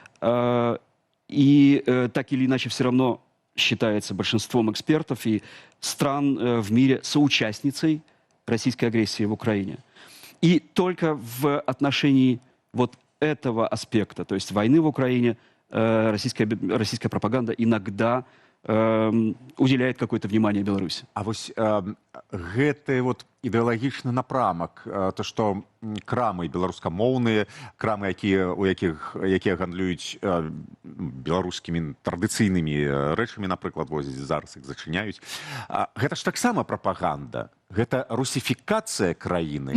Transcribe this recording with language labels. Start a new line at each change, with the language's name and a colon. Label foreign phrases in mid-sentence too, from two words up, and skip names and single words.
Russian: И так или иначе все равно считается большинством экспертов и стран в мире соучастницей российской агрессии в Украине. И только в отношении вот этого аспекта, то есть войны в Украине, российская пропаганда иногда уделяет какое-то внимание Беларуси.
Belarusian: А вось гэты вот ідэалагічны напрамак, то што крамы беларускамоўныя, крамы, якія гандлююць беларускімі традыцыйнымі рэчамі, напрыклад, зараз іх зачыняюць. Гэта ж таксама прапаганда. Гэта русіфікацыя краіны.